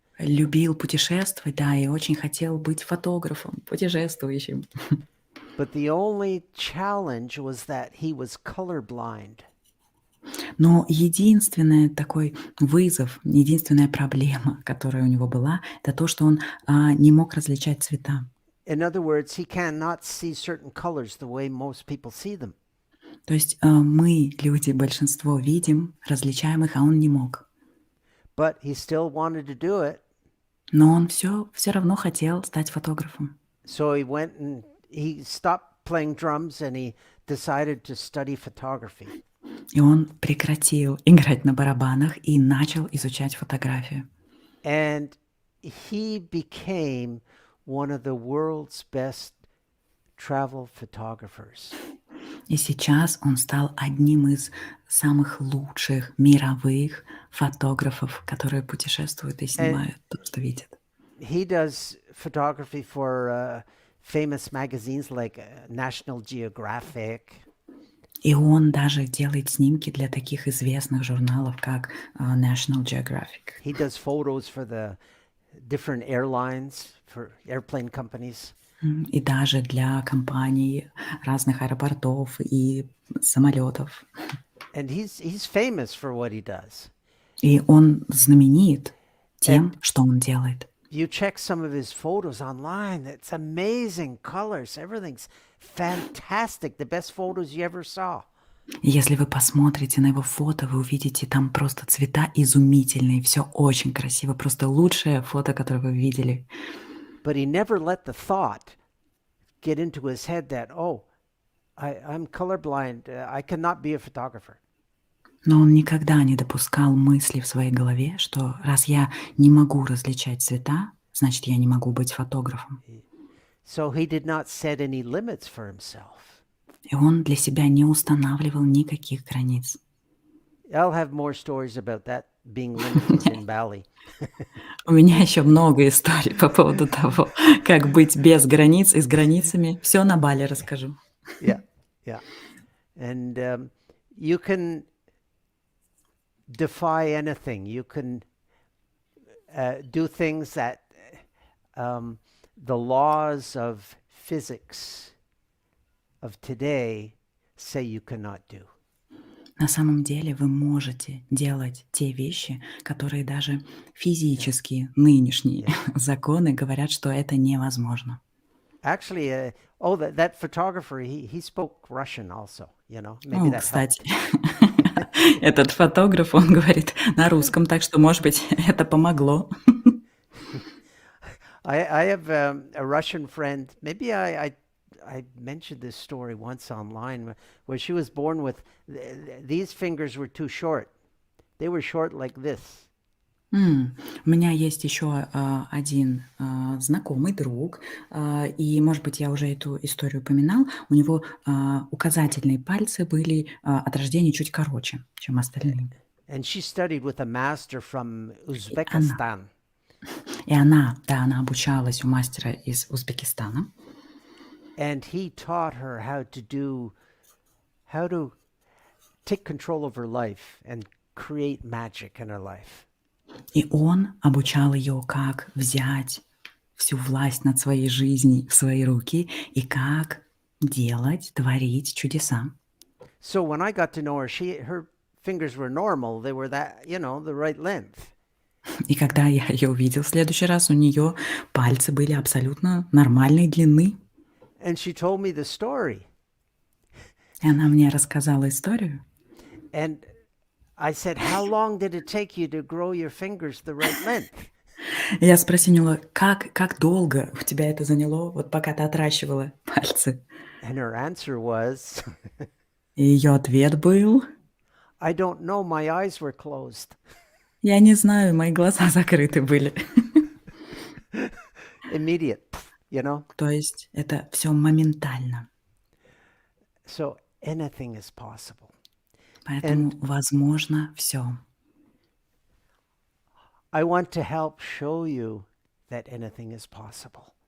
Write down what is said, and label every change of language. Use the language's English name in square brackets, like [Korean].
[Russian] Любил путешествовать, да, и очень хотел быть фотографом, путешествующим. [English] But the only challenge was that he was colorblind. [Russian] Но единственный такой вызов, единственная проблема, которая у него была, это то, что он не мог различать цвета. [English] In other words, he cannot see certain colors the way most people see them. [Russian] То есть мы, люди, большинство видим, различаем их, а он не мог. [English] But he still wanted to do it. [Russian] Но он все равно хотел стать фотографом. [English] So he stopped playing drums and he decided to study photography. [Russian] И он прекратил играть на барабанах и начал изучать фотографию. [English] And he became one of the world's best travel photographers. [Russian] И сейчас он стал одним из самых лучших мировых фотографов, которые путешествуют и снимают то, что видят. [English] He does photography for famous magazines like National Geographic. [Russian] И он даже делает снимки для таких известных журналов, как National Geographic. [English] He does photos for the different airlines, for airplane companies. [Russian] И даже для компаний разных аэропортов и самолетов. [English] And he's famous for what he does. [Russian] И он знаменит тем, [English] And [Russian] что он делает. [English] you check some of his photos online, it's amazing colors, everything's fantastic, the best photos you ever saw. [Russian] И если вы посмотрите на его фото, вы увидите там просто цвета изумительные, все очень красиво, просто лучшее фото, которое вы видели. [English] But he never let the thought get into his head that, oh, I'm colorblind, I cannot be a photographer. [Russian] Но он никогда не допускал мысли в своей голове, что раз я не могу различать цвета, значит, я не могу быть фотографом. [English] So he did not set any limits for himself. [Russian] И он для себя не устанавливал никаких границ. [English] I'll have more stories about that being limited in Bali. [Russian] У меня еще много историй по поводу того, как быть без границ и с границами. Все на Бали расскажу. [English] Yeah. And you can defy anything. You can do things that the laws of physics of today say you cannot do. [Russian] На самом деле вы можете делать те вещи, которые даже физические, нынешние законы говорят, что это невозможно. [English] Actually, that photographer, he spoke Russian also, you know. Maybe that helped. [Russian] Кстати, этот фотограф, он говорит на русском, так что, может быть, это помогло. [English] I have a Russian friend. Maybe I mentioned this story once online, where she was born with these fingers were too short. They were short like this. [Russian] У меня есть еще один знакомый друг, и, может быть, я уже эту историю упоминал. У него указательные пальцы были от рождения чуть короче, чем остальные. [English] And she studied with a master from Uzbekistan. [Russian] И она обучалась у мастера из Узбекистана. [English] And he taught her how to take control of her life and create magic in her life. [Russian] И он обучал ее, как взять всю власть над своей жизнью в свои руки и как делать, творить чудеса. [English] So when I got to know her, her fingers were normal. They were that, the right length. [Russian] И когда я ее увидел в следующий раз, у нее пальцы были абсолютно нормальной длины. [English] And she told me the story. [Russian] И она мне рассказала историю. [English] And I said, how long did it take you to grow your fingers the right length? [Russian] Я спросила, как долго у тебя это заняло, вот пока ты отращивала пальцы? [English] And her answer was, [Russian] И ее ответ был, [English] I don't know, my eyes were closed. [Russian] я не знаю, мои глаза закрыты были. [English] Immediate, [Russian] То есть это все моментально. [English] So anything is possible. [Russian] Поэтому возможно все. [English] I want to help show you that anything is possible.